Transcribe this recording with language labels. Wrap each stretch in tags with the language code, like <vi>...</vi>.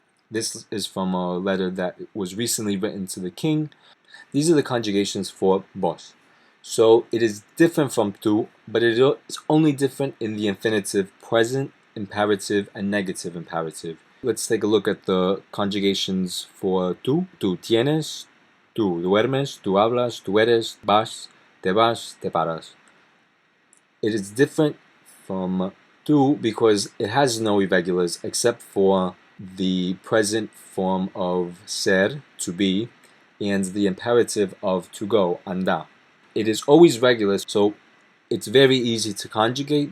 <en>This is from a letter that was recently written to the king. These are the conjugations for vos. So it is different from tú, but it is only different in the infinitive present, imperative, and negative imperative. Let's take a look at the conjugations for tú.</en> <es>Tú tienes, tú duermes, tú hablas, tú eres, vas, te paras.</es> <en>It is different from tú because it has no irregulars except for the present form of ser, to be, and the imperative of to go, andar. It is always regular, so it's very easy to conjugate.</en>